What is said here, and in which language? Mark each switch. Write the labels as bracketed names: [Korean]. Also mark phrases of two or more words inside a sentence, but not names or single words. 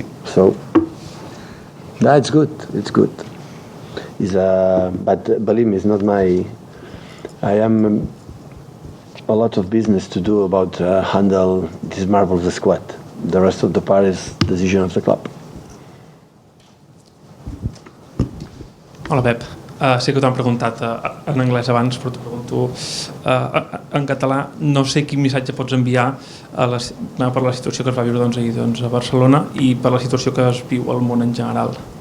[English] So, it's good. It's good. But believe me, it's not my... I am a lot of business to do about handle this marvelous squad. The rest of the part is decision of the club. [Catalan] Hola, Pep. Sé que t'ho han preguntat en anglès abans, però t'ho pregunto en català. No sé quin missatge pots enviar per la situació que es va viure ahir a Barcelona i per la situació que es viu al món en general.